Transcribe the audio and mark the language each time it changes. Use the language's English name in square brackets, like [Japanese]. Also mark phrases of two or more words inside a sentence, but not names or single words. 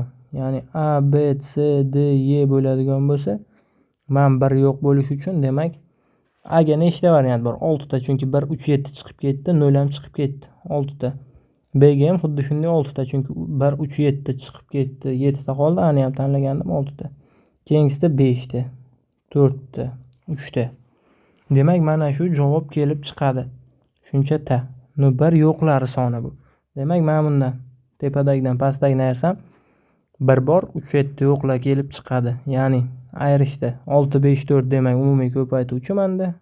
[Uzbek] Ya'ni A, B, C, D, Y bo'ladigan bo'lsa, men 1 yo'q bo'lish uchun demak A ga nechta variant bor? 6 ta, chunki 1, 3, 7 chiqib ketdi, 0 ham chiqib ketdi. 6 ta. B ga ham xuddi shunday 6 ta, chunki 1, 3, 7 chiqib ketdi. 7 ta qoldi, ani ham tanlagandim 6 ta. Keyingisida 5 ta, 4 ta, 3 ta. Demak mana shu javob kelib chiqadi. Shuncha ta. 1 yo'qlari soni bu. Demak men bundan tepadagidan pastdagini ayirsam 1 bor, 3, 7 yo'qlar kelib chiqadi. Ya'ni ayirishda 6, 5, 4 demak umumiy ko'paytuvchi menda.